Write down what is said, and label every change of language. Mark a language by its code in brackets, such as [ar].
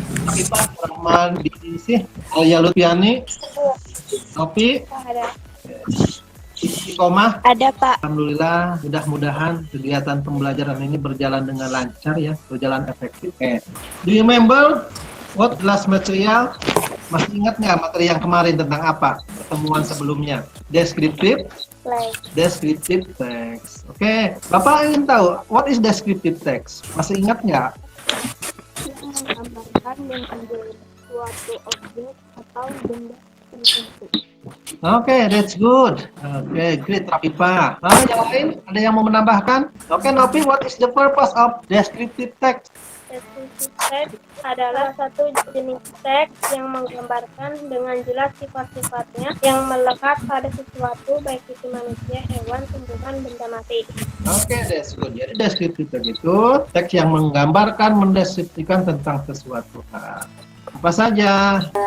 [id] Rafifah, Rahman, Diisi, Alia Lutfiani, Nopi, Istiqomah. Ada, Pak. Alhamdulillah, mudah-mudahan kegiatan pembelajaran ini berjalan dengan lancar ya, berjalan efektif. [en] Do you remember what last material? [id] Masih ingat nggak materi yang kemarin tentang apa? Pertemuan sebelumnya. Descriptive text. Oke, Bapak ingin tahu [en] what is descriptive text? [id] Masih ingat nggak? Menggambarkan dan menjadi suatu objek atau benda tertentu. [en] Oke, that's good. Oke, great, Rafifah. [id] Yang lain? Ada yang mau menambahkan? [en] Oke, Nopi, what is the purpose of descriptive text? [id] Descriptive text adalah satu jenis teks yang menggambarkan dengan jelas sifat-sifatnya yang melekat pada sesuatu, baik itu manusia, hewan, tumbuhan, benda mati. Oke, [en] that's good. [id] Jadi deskriptif itu teks yang menggambarkan, mendeskripsikan tentang sesuatu. Apa saja?